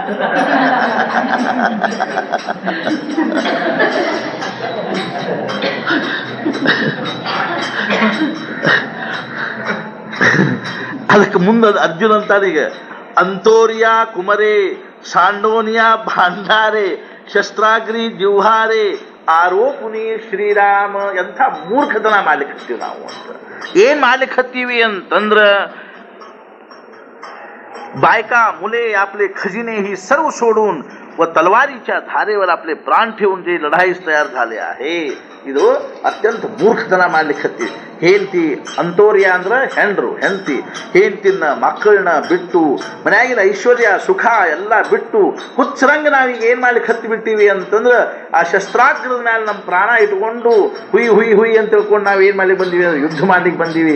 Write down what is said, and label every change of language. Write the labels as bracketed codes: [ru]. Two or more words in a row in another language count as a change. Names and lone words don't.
[kn] ಅದಕ್ಕೆ ಮುಂದೆ ಅರ್ಜುನ್ ಅಂತಾನೀಗ, [mr] अंतुर्‍या कुमरे सांडोनिया भांडारे शस्त्राग्नि जिव्हारे आरोपुनी श्रीराम. [kn] ಎಂಥ ಮೂರ್ಖತನ ಮಾಡ್ಲಿಕ್ಕೆ ಹತ್ತೀವಿ ನಾವು ಅಂತ. ಏನ್ ಮಾಡ್ಲಿಕ್ಕೆ ಹತ್ತೀವಿ ಅಂತಂದ್ರ [mr] बायका मुले आपले खजिने ही सर्व सोडून व तलवारीच्या धारेवर आपले प्राण ठेवून जे लढाईस तयार झाले आहे, [kn] ಇದು ಅತ್ಯಂತ ಮೂರ್ಖತನ ಮಾಡ್ಲಿಕ್ಕೆ ಹತ್ತಿ. ಹೆಂಡತಿ ಅಂತೋರ್ಯ ಅಂದ್ರೆ ಹೆಂಡ್ರು, ಹೆಂಡತಿ ಹೆಂಡತಿನ ಮಕ್ಕಳನ್ನ ಬಿಟ್ಟು ಮನ್ಯಾಗಿನ ಐಶ್ವರ್ಯ ಸುಖ ಎಲ್ಲ ಬಿಟ್ಟು ಹುಚ್ಚರಂಗ ನಾವೀಗ ಏನ್ ಮಾಡ್ಲಿಕ್ಕೆ ಹತ್ತಿ ಬಿಟ್ಟಿವಿ ಅಂತಂದ್ರೆ ಆ ಶಸ್ತ್ರಾಸ್ತ್ರದ ಮೇಲೆ ನಮ್ಮ ಪ್ರಾಣ ಇಟ್ಕೊಂಡು ಹುಯ್ ಹುಯ್ ಹುಯ್ ಅಂತ ತಿಳ್ಕೊಂಡು ನಾವು ಏನ್ ಮಾಡ್ಲಿಕ್ಕೆ ಬಂದೀವಿ, ಯುದ್ಧ ಮಾಡ್ಲಿಕ್ಕೆ ಬಂದೀವಿ.